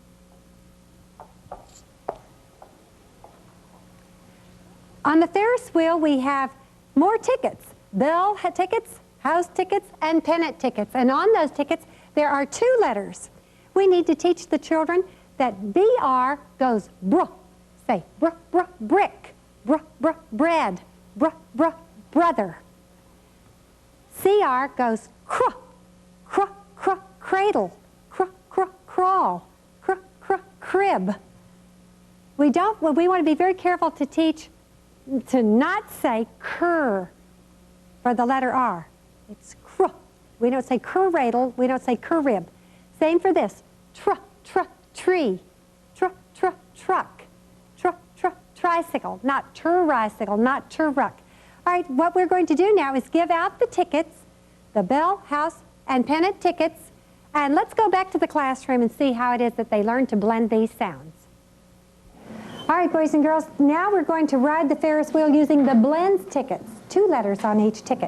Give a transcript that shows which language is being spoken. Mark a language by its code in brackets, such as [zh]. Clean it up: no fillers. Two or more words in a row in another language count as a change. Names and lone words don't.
[en] On the Ferris wheel, we have more tickets: bell tickets, house tickets, and pennant tickets. And on those tickets, there are 2 letters. We need to teach the children that BR goes bruh. Say bruh, bruh, brick, bruh, bruh, bread, bruh, bruh, brother. CR goes cruh, cruh, cruh, cradle, cruh, cruh, crawl, cruh, cruh, crib. We want to be very careful to teach to not say cur for the letter R. It's cruh. We don't say curradle, we don't say currib. Same for this. Truh, truh, tree. Truh, truh, truck. Truh, truh, tricycle. Not tricycle, not truck. All right, what we're going to do now is give out the tickets, the bell, house, and pennant tickets, and let's go back to the classroom and see how it is that they learn to blend these sounds. All right, boys and girls, now we're going to ride the Ferris wheel using the blends tickets, 2 letters on each ticket.